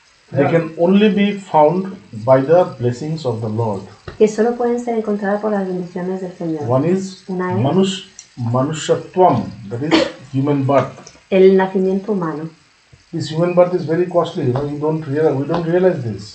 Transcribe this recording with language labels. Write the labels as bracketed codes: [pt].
[en] They can only be found by the blessings of the Lord. [es] Que solo pueden ser encontradas por las bendiciones del Señor. [en] One is [es] Una es [en] Manushatvam, that is human birth. [es] el nacimiento humano. [en] This human birth is very costly. We don't realize this.